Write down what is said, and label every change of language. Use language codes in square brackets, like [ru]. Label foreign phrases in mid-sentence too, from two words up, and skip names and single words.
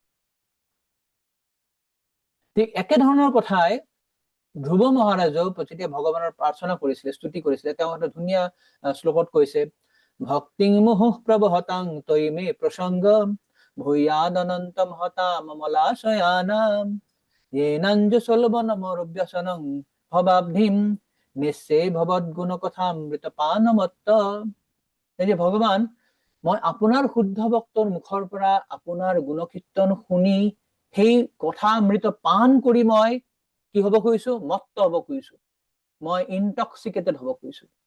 [as] ঠিক একেধৰণৰ কথাই ধ্ৰুৱ মহাৰাজেও যেতিয়া ভগৱানৰ প্ৰাৰ্থনা কৰিছিলে, স্তুতি কৰিছিলে, তেওঁ এটা ধুনীয়া শ্লোকত কৈছে, [sa] ভক্তিং মুহুঃ প্ৰবহতাং তৈ মে প্ৰসংগ ভূয়াদ অনন্তম হতাম মলাশয়ানাম येनाञ्ज सल्वनमोरव्यसनं भवाब्धिं निश्चय भवद्गुण কথামৃত পানমত্ত। [as] এই যে ভগৱান, মই আপোনাৰ শুদ্ধ ভক্তৰ মুখৰ পৰা আপোনাৰ গুণকীৰ্তন শুনি সেই কথামৃত পান কৰি মই কি হব খুজিছো? মত্ত হব খুজিছো, মই ইনটক্সিকেটেড হব খুজিছো।